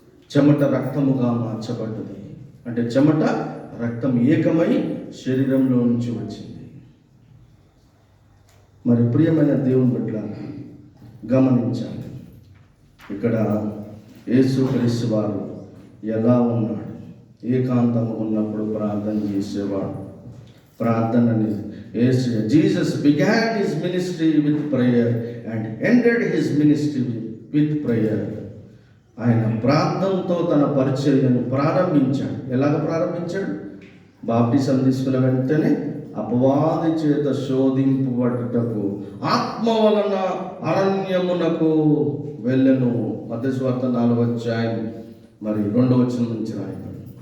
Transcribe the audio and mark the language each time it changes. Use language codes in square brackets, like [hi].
[te] చెమట రక్తముగా మార్చబడ్డది. అంటే చెమట రక్తం ఏకమై శరీరంలో నుంచి వచ్చింది. మరి ప్రియమైన దేవుని బిడ్డలారా గమనించాలి, ఇక్కడ యేసుక్రీస్తు వారు ఎలా ఉన్నాడు? ఏకాంతంగా ఉన్నప్పుడు ప్రార్థన చేసేవాడు. ప్రార్థనని [en] Jesus began his ministry with prayer and ended his ministry with prayer. [te] ఆయన ప్రార్థనతో తన పరిచర్యను ప్రారంభించాడు. ఎలాగ ప్రారంభించాడు? బాప్టిజం తీసుకున్న వెంటనే అపవాది చేత శోధింపబడుటకు ఆత్మ వలన అరణ్యమునకు వెళ్ళెను. మత్తయి సువార్త 4వ అధ్యాయం మరి 2వ వచనం నుంచి రాయబడి.